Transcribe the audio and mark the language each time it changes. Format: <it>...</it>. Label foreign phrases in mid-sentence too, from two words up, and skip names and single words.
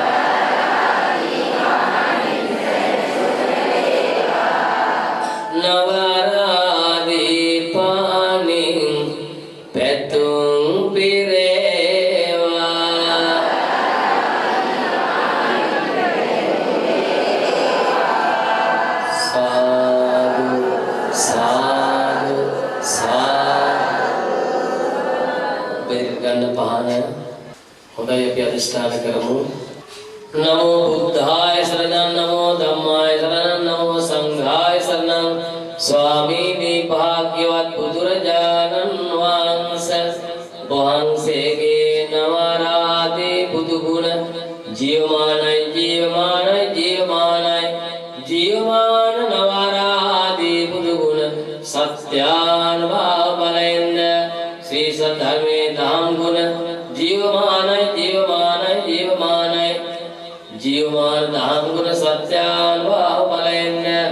<si>නව ආරාදී පානින් පැතුම් පිරේවා සාදු සාදු සාදු බෙරගන්න පහන හොඳයි අපි අධිෂ්ඨාන</si> <pi>කරමු නමෝ බුද්ධාය සරණං නමෝ ධම්මාය සරණං නමෝ සංඝාය</pi> <si>සරණං ස්වාමීනි භාග්‍යවත් බුදුරජාණන් වහන්සේ වහන්සේගේ නවරාදී බුදු ගුණ ජීවමානයි ජීවමානයි ජීවමානයි ජීවමාන නවරාදී බුදු ගුණ සත්‍යානුභව බලෙන්ද ශ්‍රී සද්ධර්මේ ධම් ගුණ ජීවමානයි ජීවමානයි ජීවමානයි ජීවමාන ධම් ගුණ සත්‍යානුභව බලෙන්ද</si>